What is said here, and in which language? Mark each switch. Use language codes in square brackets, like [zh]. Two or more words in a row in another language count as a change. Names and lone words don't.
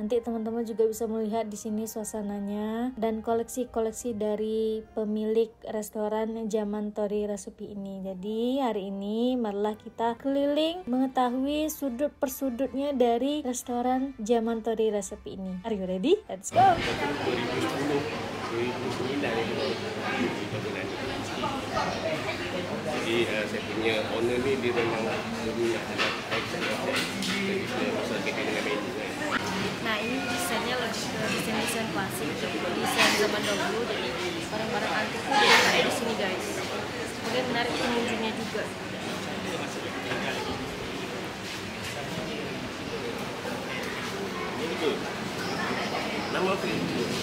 [id] Nanti teman-teman juga bisa melihat di sini suasananya dan koleksi-koleksi dari pemilik restoran Zaman Tori Recipe ini. Jadi hari ini marilah kita keliling mengetahui sudut persudutnya dari restoran Zaman Tori Recipe ini. [en] Are you ready? Let's go! [ms] Jadi saya punya owner ni dia memang berminat dalam pasal kaitan dengan menu. [id] Nah, ini desainnya lebih ke desain klasik, desain zaman dahulu. Jadi barang-barang antik itu ada di sini guys. Kemudian menarik pengunjungnya juga. Itu nama apa itu?